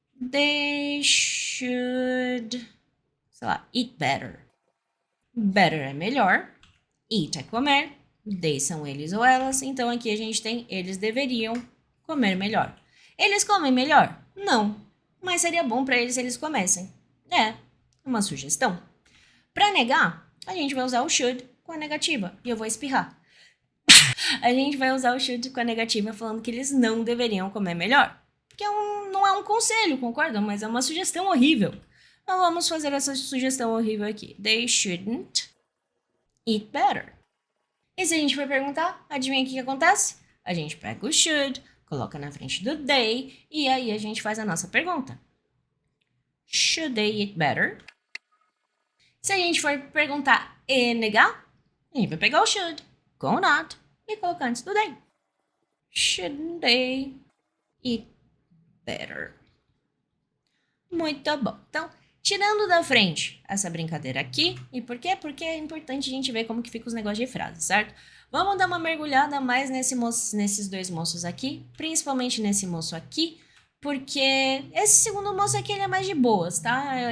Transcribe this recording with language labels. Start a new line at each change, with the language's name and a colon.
English: They should,
Portuguese: sei lá,
English: eat better.
Portuguese: Better é melhor. Eat é comer. They são eles ou elas. Então aqui a gente tem eles deveriam comer melhor. Eles comem melhor? Não. Mas seria bom para eles se eles comessem. É, uma sugestão. Para negar, a gente vai usar o should com a negativa. E eu vou espirrar. A gente vai usar o should com a negativa falando que eles não deveriam comer melhor. Porque não é um conselho, concordam? Mas é uma sugestão horrível. Então vamos fazer essa sugestão horrível aqui.
English: They shouldn't eat better.
Portuguese: E se a gente for perguntar, adivinha o que acontece? A gente pega o should, coloca na frente do they, e aí a gente faz a nossa pergunta.
English: Should they eat better?
Portuguese: Se a gente for perguntar e negar, a gente vai pegar o should, com o not, e colocar antes do they.
English: Shouldn't they eat better?
Portuguese: Muito bom. Então, tirando da frente essa brincadeira aqui, e por quê? Porque é importante a gente ver como que fica os negócios de frase, certo? Vamos dar uma mergulhada mais nesses dois moços aqui, principalmente nesse moço aqui, porque esse segundo moço aqui ele é mais de boas, tá?